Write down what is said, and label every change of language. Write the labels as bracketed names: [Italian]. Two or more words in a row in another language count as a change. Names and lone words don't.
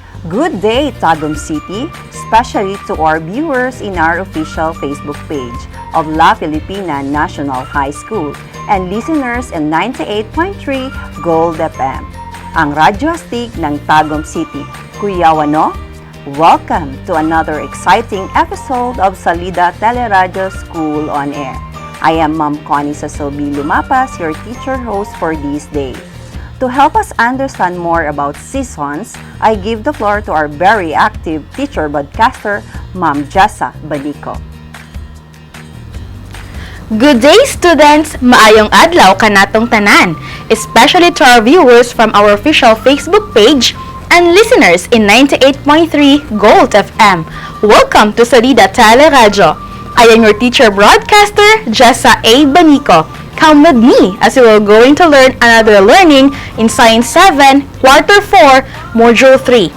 [English] Good day, Tagum City, especially to our viewers in our official Facebook page of La Filipina National High School and listeners in 98.3 Gold FM, [Filipino] ang radyo astig ng Tagum City. [English] Kuya Wano, welcome to another exciting episode of Salida TeleRadyo School on Air. I am Ma'am Connie Sasobi Lumapas, your teacher host for this day. To help us understand more about seasons, I give the floor to our very active teacher broadcaster, Ma'am Jessa Banico. Good day, students! [Cebuano] Maayong adlaw kanatong tanan, [English] especially to our viewers from our official Facebook page and listeners in 98.3 Gold FM. Welcome to Salida TeleRadyo. I am your teacher broadcaster, Jessa A. Banico. Come with me as we will going to learn another learning in Science 7, Quarter 4, Module 3.